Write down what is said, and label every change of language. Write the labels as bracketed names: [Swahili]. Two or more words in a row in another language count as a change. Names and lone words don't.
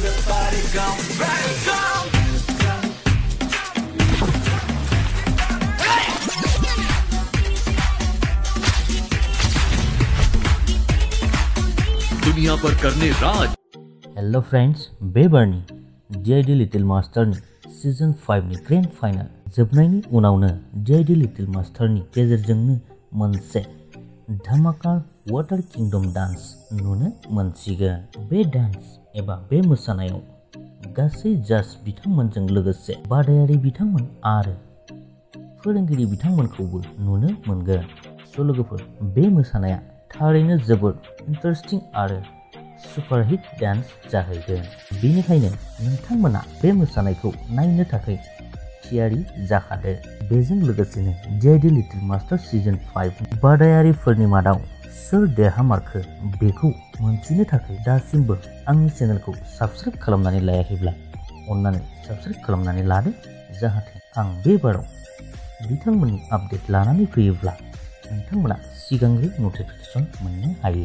[Hindi] दुनिया पर करने राज। [English] Hello friends, [Bodo] बेबारनि DID लिटिल मास्टर सीजन 5 नि ग्रैंड फाइनल जोबनायनि उनावनो DID लिटिल मास्टर नि गेजेरजोंनो मोनसे धमाका वाटर किंगडम डांस नुनो मोनसिगोन। बे डांस एबा बे मोसानायाव गासै जाज बिथांमोनजों लोगोसे बादायारि बिथांमोन आरो फोरोंगिरि बिथांमोनखौबो नुनो मोनगोन। स' लोगोफोर, बे मोसानाया थारैनो जोबोद इंटरेस्टिं आरो [English] superhit dance [Bodo] जाहैगोन। बेनिखायनो नोंथांमोना बे मोसानायखौ नायनो थाखाय थियारि जाखादो। बेजों लोगोसेनो DID लिटिल मास्टर सीजन 5 बादायारिफोरनि मादाव सोर देरहामारखो बेखौ मोनथिनो थाखाय दासिमबो आंनि चेनेलखौ साबस्क्राइब खालामनानै लायाखैब्ला अन्नानै साबस्क्राइब खालामनानै लादो, जाहाथे आं बे बाराव बिथांमोननि आपडेट लानानै फैयोब्ला नोंथांमोना सिगांग्रो नटिफिकेशन मोननो हायो।